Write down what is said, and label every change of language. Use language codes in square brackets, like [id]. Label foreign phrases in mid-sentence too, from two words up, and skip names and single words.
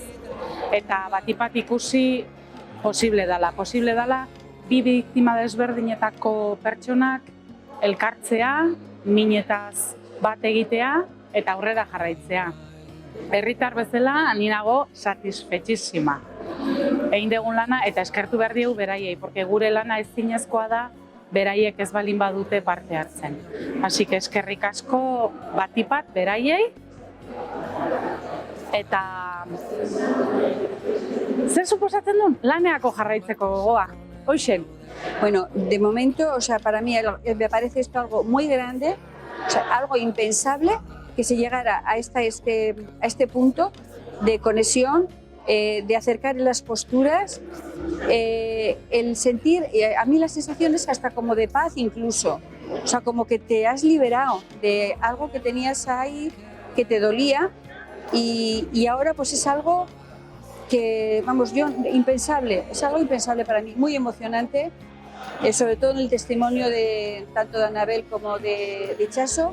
[eu] Eta batipat ikusi posible dela bi biktima desberdinetako pertsonak elkartzea, minetaz bat egitea eta aurrera jarraitzea. Herritar bezala ni nago satisfetxísima. Egin dugun lana eta eskertu behar diegu beraiei, porque gure lana ezinezkoa da beraiek ez balin badute parte hartzen. [es] Así que [eu] eskerrik asko batipat beraiei eta zer suposatzen duen laneako jarraitzeko gogoa. Hoxen. [es] Bueno, de momento, o sea, para mí me parece esto algo muy grande, o sea, algo impensable que se llegara a este punto de conexión, de acercar las posturas, el sentir, a mí la sensación es hasta como de paz incluso, o sea, como que te has liberado de algo que tenías ahí, que te dolía, y ahora pues es algo que, vamos, impensable, es algo impensable para mí, muy emocionante, sobre todo en el testimonio tanto de Anabel como de Chaso.